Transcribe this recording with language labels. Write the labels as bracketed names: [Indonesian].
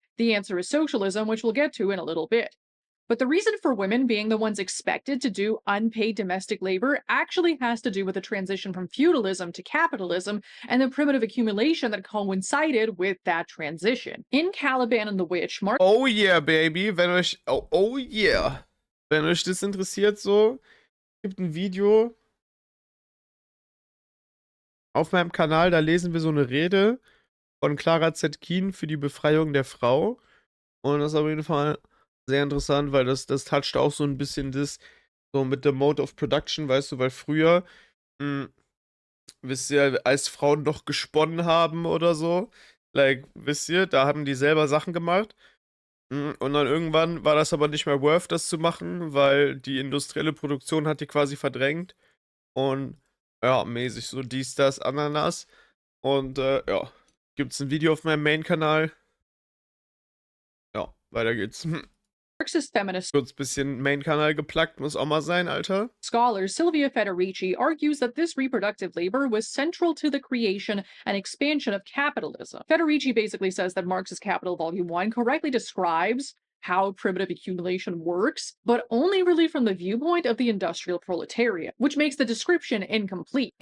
[English] The answer is socialism, which we'll get to in a little bit. But the reason for women being the ones expected to do unpaid domestic labor actually has to do with the transition from feudalism to capitalism and the primitive accumulation that coincided with that transition. In Caliban and the Witch, Mark Oh yeah, baby. [German] Wenn euch. [English] Oh yeah. [German] Wenn euch das interessiert, so, gibt ein Video auf meinem Kanal, da lesen wir so eine Rede von Clara Zetkin für die Befreiung der Frau. Und das ist auf jeden Fall sehr interessant, weil das toucht auch so ein bisschen das, so mit der Mode of Production, weißt du, weil früher, wisst ihr, als Frauen noch gesponnen haben oder so, like, wisst ihr, da haben die selber Sachen gemacht. Und dann irgendwann war das aber nicht mehr worth, das zu machen, weil die industrielle Produktion hat die quasi verdrängt. Und ja, mäßig so dies, das, Ananas. Und ja, gibt's ein Video auf meinem Main-Kanal. Ja, weiter geht's. [English] Marxist feminist [German] Kurz bisschen Main-Kanal geplagt, muss auch mal sein, Alter. [English] scholar Silvia Federici argues that this reproductive labor was central to the creation and expansion of capitalism. Federici basically says that Marx's Capital Volume 1 correctly describes how primitive accumulation works, but only really from the viewpoint of the industrial proletariat, which makes the description incomplete.